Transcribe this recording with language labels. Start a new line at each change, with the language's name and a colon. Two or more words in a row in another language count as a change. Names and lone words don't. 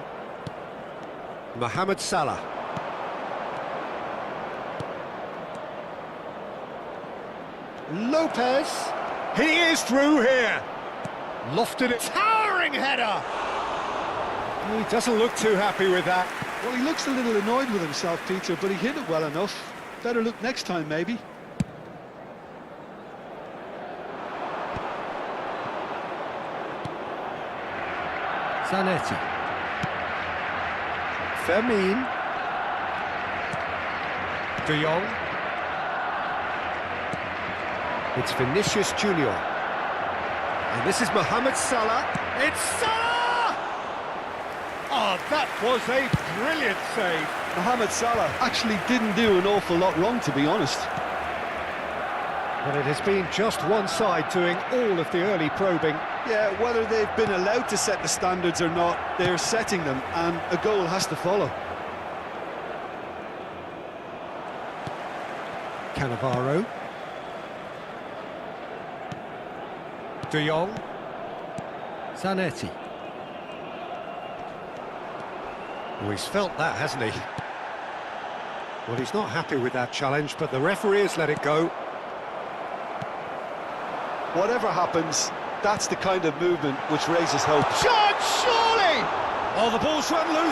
English: Mohamed Salah. Lopez. He is through here. Lofted it. Towering header. He doesn't look too happy with that. Well, he looks a little annoyed with himself, Peter, but he hit it well enough. Better look next time, maybe. Zanetti. Fermin. De Jong. It's Vinicius Junior. And this is Mohamed Salah. It's Salah! Oh, that was a brilliant save. Mohamed Salah actually didn't do an awful lot wrong, to be honest. But it has been just one side doing all of the early probing. Yeah, whether they've been allowed to set the standards or not, they're setting them, and a goal has to follow. Cannavaro. De Jong. Zanetti. Oh, he's felt that, hasn't he? Well, he's not happy with that challenge, but the referee has let it go. Whatever happens, that's the kind of movement which raises hope. Shot, surely! Oh, the ball's run loose.